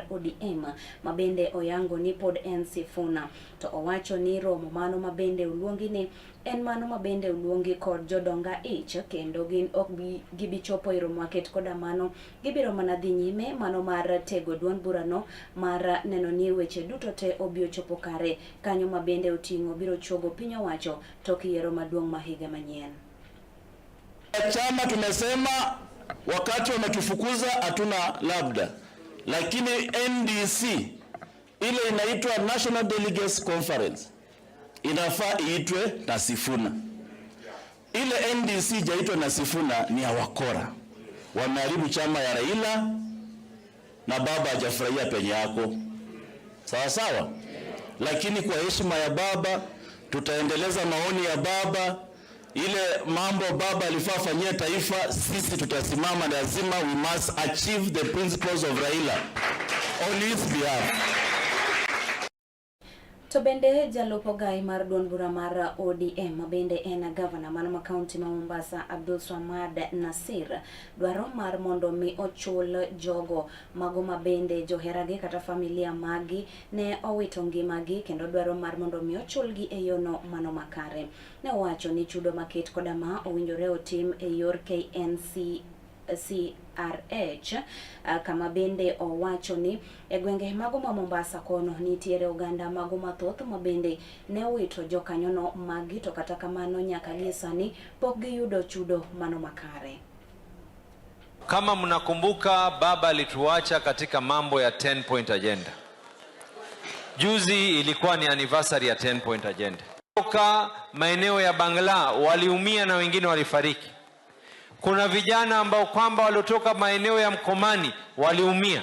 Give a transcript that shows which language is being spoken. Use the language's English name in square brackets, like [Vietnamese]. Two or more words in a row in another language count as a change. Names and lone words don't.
[Luo (Kenya and Tanzania)] ODM ma bende oyango ni pod en Sifuna, to owacho ni romo mano mabende uluongi ni en mano mabende uluongi kod jodonga ich, kendo gin ok gibichopo e romo aket koda mano gibiro mana dhi nyime mano mar tego duond burano mar neno ni weche duto te obiro chopo kare kanyo mabende oting'o biro chogo piny owacho tok yiero maduong' ma higa manyien. [Swahili] Chama tumesema wakati wametufukuza hatuna labda, lakini NDC ile inaitwa National Delegates Conference inafaa iitwe na Sifuna. Ile NDC jaitwa na Sifuna ni ya wakora, wameharibu chama ya Raila na baba hajafurahia penye yako, sawa sawa. Lakini kwa heshima ya baba tutaendeleza maoni ya baba. Ile mambo baba alifaa fanyia taifa, sisi tutasimama, lazima [English] we must achieve the principles of Raila on his behalf. [Luo (Kenya and Tanzania)] To bende jalupo gai mar duond bura mar ODM mabende en gavana man ma kaunti ma Mombasa Abdul Swamad Nasir dwaro mar mondo mi ochul jogo mago mabende joherage kata familia magi ne owito ngimagi, kendo dwaro mar mondo mi ochulgi e yono mano makare. Ne owacho ni chudo maket koda ma owinjore otim e yor CRH, kama bende owacho ni e gwenge mago ma Mombasa kono nitiere oganda mago mathoth mabende ne owito jokanyono magi, to kata kamano nyaka gi sani pok giyudo chudo mano makare. [Swahili] Kama mnakumbuka, baba alituacha katika mambo ya 10 [English] point agenda. [Swahili] Juzi ilikuwa ni anniversary ya 10 [English] point agenda. [Swahili] Kutoka maeneo ya Bangla waliumia na wengine walifariki. Kuna vijana ambao kwamba waliotoka maeneo ya Mkomani waliumia.